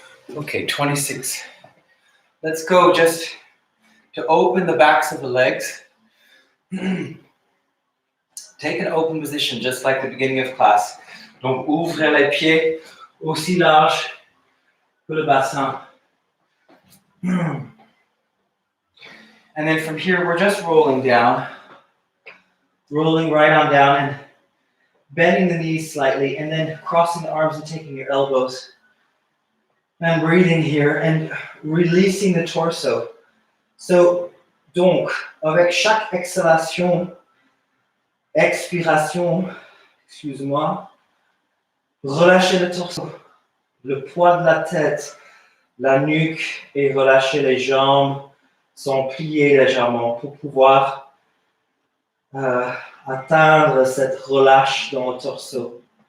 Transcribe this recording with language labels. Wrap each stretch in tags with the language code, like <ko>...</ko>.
<en>Okay, 26. Let's go just to open the backs of the legs. Take an open position, just like the beginning of class.</en> <fr>Donc, ouvrez les pieds aussi large que le bassin.</fr> <en>And then from here, we're just rolling down. Rolling right on down and bending the knees slightly, and then crossing the arms and taking your elbows. And breathing here and releasing the torso.</en> <fr>So, donc, avec chaque expiration, excuse-moi, relâchez le torso, le poids de la tête, la nuque, et relâchez les jambes, sont pliées légèrement pour pouvoir atteindre cette relâche dans le torso.</fr>